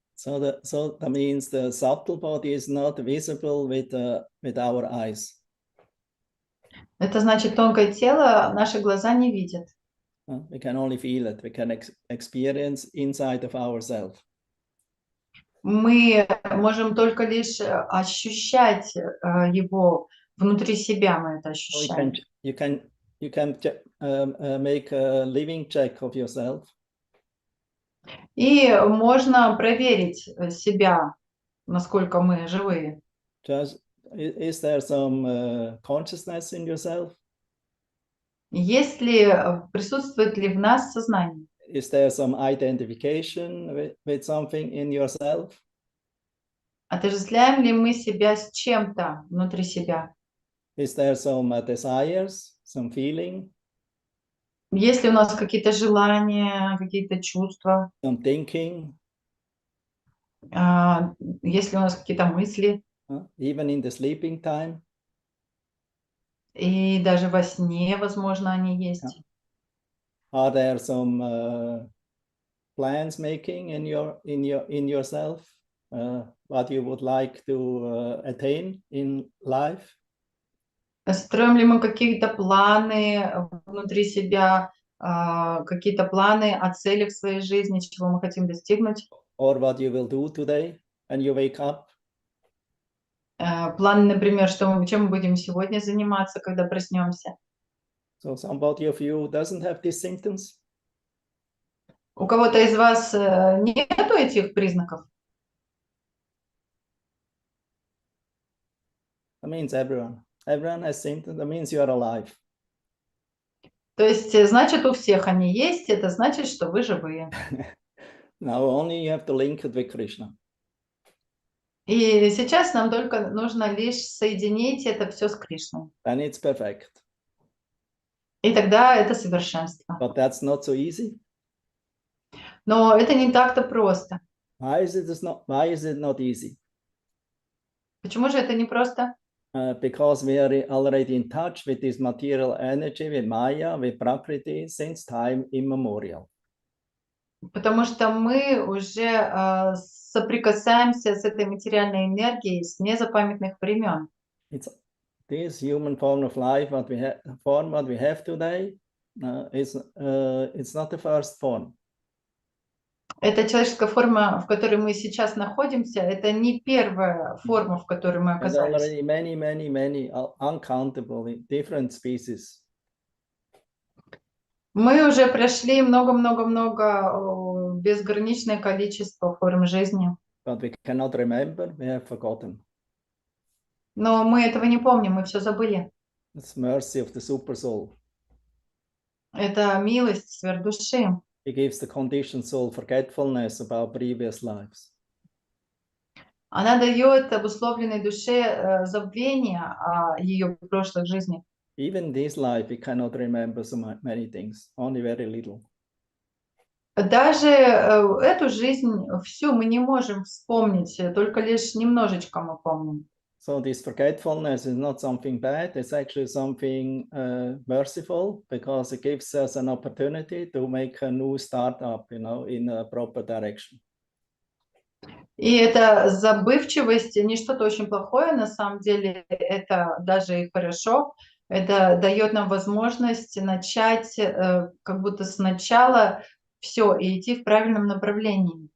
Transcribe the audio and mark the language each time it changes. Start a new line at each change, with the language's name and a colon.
English: So that means the subtle body is not visible with our eyes.
Russian: Это значит, тонкое тело наши глаза не видят.
English: We can only feel it. We can experience inside of ourselves.
Russian: Мы можем только лишь ощущать его внутри себя, мы это ощущаем.
English: You can make a living check of yourself.
Russian: И можно проверить себя, насколько мы живые.
English: Just, is there some consciousness in yourself?
Russian: Присутствует ли в нас сознание?
English: Is there some identification with something in yourself?
Russian: Отождествляем ли мы себя с чем-то внутри себя?
English: Is there some desires, some feeling?
Russian: Есть ли у нас какие-то желания, какие-то чувства?
English: Some thinking?
Russian: Есть ли у нас какие-то мысли?
English: Even in the sleeping time?
Russian: И даже во сне, возможно, они есть.
English: Are there some plans making in yourself? What you would like to attain in life?
Russian: Строим ли мы какие-то планы внутри себя, какие-то планы о целях своей жизни, чего мы хотим достигнуть?
English: Or what you will do today when you wake up?
Russian: Планы, например, чем мы будем сегодня заниматься, когда проснемся.
English: So somebody of you doesn't have these symptoms?
Russian: У кого-то из вас нету этих признаков?
English: That means everyone. Everyone has symptoms. That means you are alive.
Russian: То есть, значит, у всех они есть, это значит, что вы живые.
English: Now only you have to link it with Krishna.
Russian: И сейчас нам только нужно лишь соединить это все с Кришной.
English: Then it's perfect.
Russian: И тогда это совершенство.
English: But that's not so easy.
Russian: Но это не так-то просто.
English: Why is it not easy?
Russian: Почему же это не просто?
English: Because we are already in touch with this material energy, with Maya, with Prakriti, since time immemorial.
Russian: Потому что мы уже соприкасаемся с этой материальной энергией с незапамятных времен.
English: This human form of life, what we have today, it's not the first form.
Russian: Эта человеческая форма, в которой мы сейчас находимся, это не первая форма, в которой мы
English: There's
Russian: оказались.
English: already many uncountable different species.
Russian: Мы уже прошли много-много-много безграничное количество форм жизни.
English: But we cannot remember, we have forgotten.
Russian: Но мы этого не помним, мы все забыли.
English: It's mercy of the super soul.
Russian: Это милость сверхдуши.
English: He gives the conditioned soul forgetfulness about previous lives.
Russian: Она дает обусловленной душе забвение о ее прошлых жизнях.
English: Even this life, we cannot remember so many things, only very little.
Russian: Даже эту жизнь всю мы не можем вспомнить, только лишь немножечко мы помним.
English: So this forgetfulness is not something bad, it's actually something merciful, because it gives us an opportunity to make a new startup, in a proper direction.
Russian: И эта забывчивость не что-то очень плохое, на самом деле это даже и хорошо. Это дает нам возможность начать как будто сначала все и идти в правильном направлении.